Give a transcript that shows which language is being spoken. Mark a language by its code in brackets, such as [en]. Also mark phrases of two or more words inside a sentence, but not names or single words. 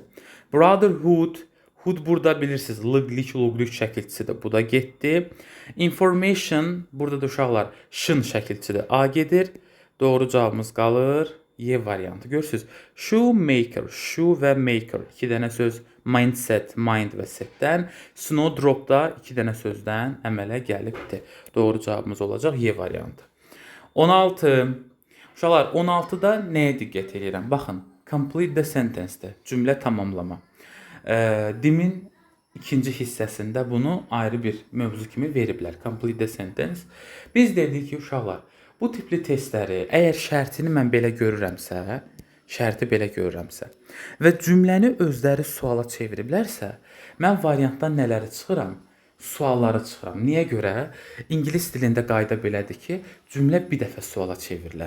[az] Brotherhood, hood burada bilirsiniz, lıqlik, luqlik şəkilçisidir. Bu da getdi. Information, burada da uşaqlar, şın şəkilçidir. A gedir. Doğru cavabımız qalır. Y variantı. Görürsünüz. [en] Shoemaker, shoe və maker. [az] 2 dənə söz mindset, mind və setdən. Snowdrop da 2 dənə sözdən əmələ gəlibdir. Doğru cavabımız olacaq Y variantı. 16. Uşaqlar, 16-da nəyə diqqət edirəm? Baxın, [en] complete the sentence- [az] də cümlə tamamlama. Dimin ikinci hissəsində bunu ayrı bir mövzu kimi veriblər. [en] Complete the sentence. [az] Biz dedik ki, uşaqlar, bu tipli testləri əgər şərtini mən belə görürəmsə, şərti belə görürəmsə və cümləni özləri suala çeviriblərsə, mən variantdan nələri çıxıram? Sualları çıxıram. Niyə görə? İngilis dilində qayda belədir ki, cümlə bir dəfə suala çevrilir.